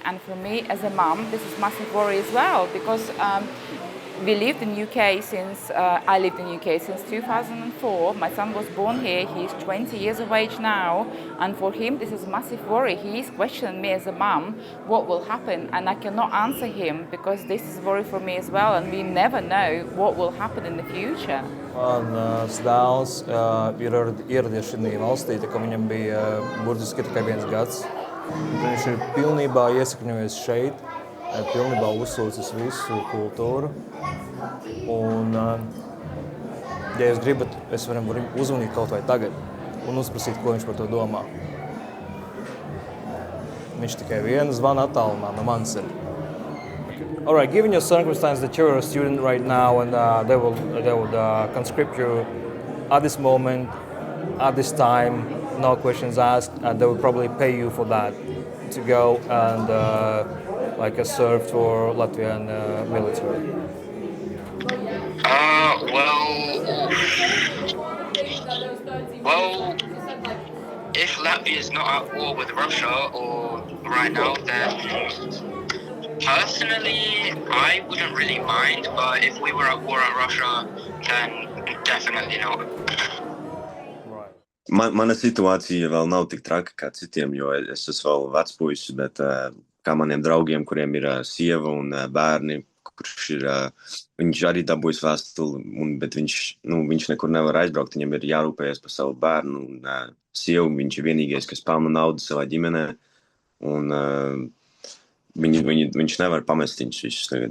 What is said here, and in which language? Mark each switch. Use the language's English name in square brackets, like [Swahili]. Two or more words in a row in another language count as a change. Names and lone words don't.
[English] And for me as a mum, this is massive worry as well, because we lived in UK since I lived in UK since 2004. My son was born here. He's 20 years of age now, and for him this is massive worry. He is questioning me as a mum what will happen, and I cannot answer him because this is worry for me as well, and we never know what will happen in the future. [Latvian] Mans dēls ir ieradies šī valstī, tā kā viņam bija burtiski tikai 1 gads. Viņš ir pilnībā iesakņojies šeit, pilnībā uzsūcis visu kultūru. Un, ja jūs gribat, es varam uzvanīt kaut vai tagad un uzprasīt, ko viņš par to domā. Viņš tikai vienu zvanu attālumā no manis ir. [English] All right, given your circumstance that you're a student right now and they would conscript you at this moment, at this time, no questions asked, and they would probably pay you for that to go and serve for Latvian military. Well, if Latvia is not at war with Russia or right now, then personally, I wouldn't really mind, but if we were at war at Russia, then definitely not. [Latvian] Mana situācija vēl nav tik traka kā citiem, jo es esmu vēl vecpuisis, bet kā maniem draugiem, kuriem ir sieva un bērni, viņš arī dabūjis vēstuli, bet viņš nekur nevar aizbraukt, viņam ir jārūpējas par savu bērnu un sievu, viņš ir vienīgais, kas pelna naudu savā ģimenē, un viņš nevar pamest viņus visus tagad.